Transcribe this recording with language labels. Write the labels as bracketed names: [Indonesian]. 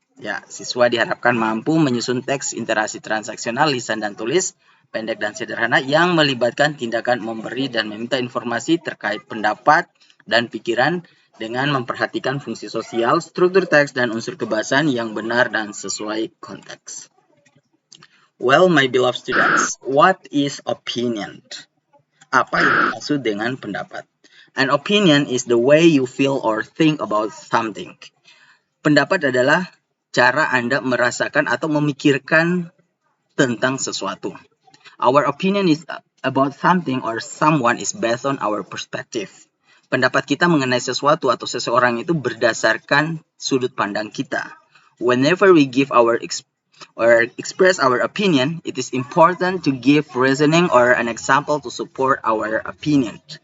[Indonesian] Ya, siswa diharapkan mampu menyusun teks interaksi transaksional lisan dan tulis pendek dan sederhana yang melibatkan tindakan memberi dan meminta informasi terkait pendapat dan pikiran dengan memperhatikan fungsi sosial, struktur teks, dan unsur kebahasaan yang benar dan sesuai konteks. [English] Well, my beloved students, what is opinion? [Indonesian] Apa yang dimaksud dengan pendapat? [English] An opinion is the way you feel or think about something. [Indonesian] Pendapat adalah cara Anda merasakan atau memikirkan tentang sesuatu. [English] Our opinion is about something or someone is based on our perspective. [Indonesian] Pendapat kita mengenai sesuatu atau seseorang itu berdasarkan sudut pandang kita. [English] Whenever we give or express our opinion, it is important to give reasoning or an example to support our opinion.